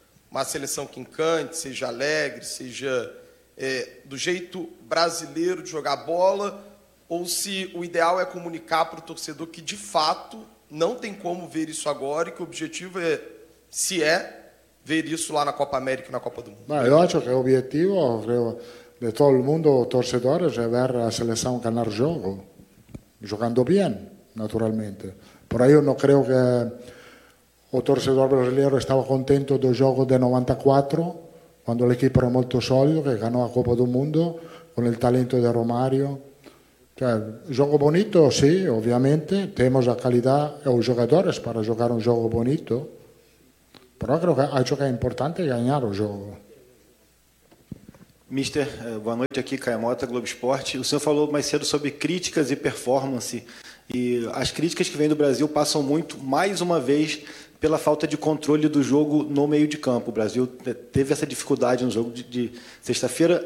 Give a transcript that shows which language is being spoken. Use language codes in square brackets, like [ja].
[pt] Uma seleção que encante, seja alegre, seja do jeito brasileiro de jogar bola, ou se o ideal é comunicar para o torcedor que, de fato, não tem como ver isso agora e que o objetivo é, se é, ver isso lá na Copa América e na Copa do Mundo? Não, eu acho que o objetivo... [es] De todo el mundo, torcedores, es ver a la selección ganar juego, jugando bien, naturalmente. Por ahí yo no creo que el torcedor brasileño estaba contento del juego de 94, cuando el equipo era muy sólido, que ganó la Copa del Mundo, con el talento de Romario. O sea, juego bonito, sí, obviamente, tenemos la calidad y los jugadores para jugar un juego bonito, pero creo que ha hecho que es importante ganar el juego. [pt] Mister, boa noite aqui, Caio Mota, Globo Esporte. O senhor falou mais cedo sobre críticas e performance. E as críticas que vêm do Brasil passam muito, mais uma vez, pela falta de controle do jogo no meio de campo. O Brasil teve essa dificuldade no jogo de sexta-feira.